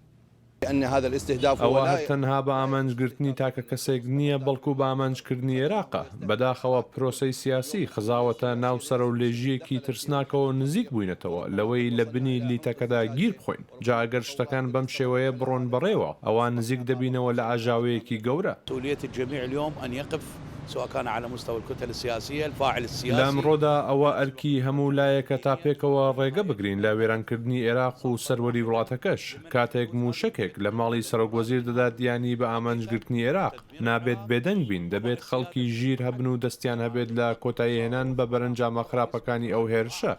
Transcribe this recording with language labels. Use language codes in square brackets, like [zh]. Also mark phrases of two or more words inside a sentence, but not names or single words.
[ckb] ئەوە تەنها بە ئامانجگرتنی تاکە کەسێک نییە بەڵکو بە ئامانجکردنی عێراقە. بەداخەوە پرۆسەی سیاسی خزاوەتە ناو سەرە و لێژیەکی ترسناکەوە نزیک بووینەتەوە لەوەی لە بنی لیتەکەدا گیر بخۆین. جا ئەگەر شتەکان بەم شێوەیە بڕۆن بەڕێوە ئەوان نزیک دەبینەوە لە ئاژاوەیەکی گەورە. [ar] سواء كان على مستوى الكتل السياسية الفاعل السياسي. [ckb] لامڕۆدا ئەوە ئەرکی هەموو لایەکە تا پێکەوە ڕێگە بگرین لە وێرانکردنی عێراق و سەروەری وڵاتەکەش. کاتێک موشەکێک لە ماڵی سەرۆکوەزیر دەدات دیانی بە ئامانجگرتنی عێراق نابێت بێدەنگ بین، دەبێت خەڵکی ژیر هەبن و دەستیان هەبێت لە کۆتاییهێنان بە بەرەنجامە خراپەکانی ئەو هێرشە.